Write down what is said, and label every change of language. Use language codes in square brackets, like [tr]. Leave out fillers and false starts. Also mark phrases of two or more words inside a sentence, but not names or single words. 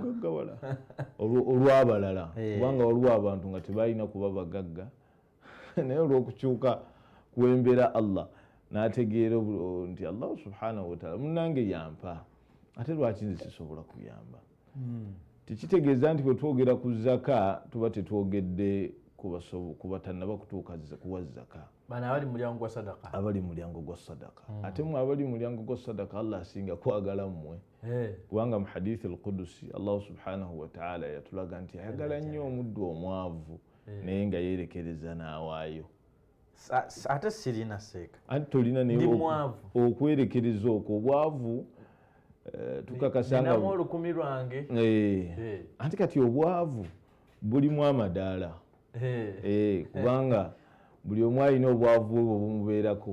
[lg] olw'abalala, kubanga waliwo abantu nga tebalina kuba bagagga naye olw'okukyuka kw'embeera Allah n'ategeera nti Allah [ar] سبحانه وتعالى [lg] munnange yampa, ate lwaki nze sisobola kuyamba. Tekitegeeza nti bwe twogera ku Zakah tuba tetwogedde ku batannaba kutuuka kuwa Zakah, bano abali mu mulyango gwa Sadaka, abali mu mulyango gwa Sadaka. Ate mwe abali mu mulyango gwa Sadaka Allah asinga kwagala mmwe, kubanga mu [ar] حديث القدسي [lg] Allah [ar] سبحانه وتعالى [lg] yatulaga nti ayagala nnyo omuddu omwavu naye nga yeerekereza n'awaayo. Ate sirina seeka, anti tolina okwerekereza okwo obwavu. Tukakasanga ninamu olukumi lwange, anti kati obwavu bulimu amadaala, kubanga buli omu alina obwavu bwe bumubeerako.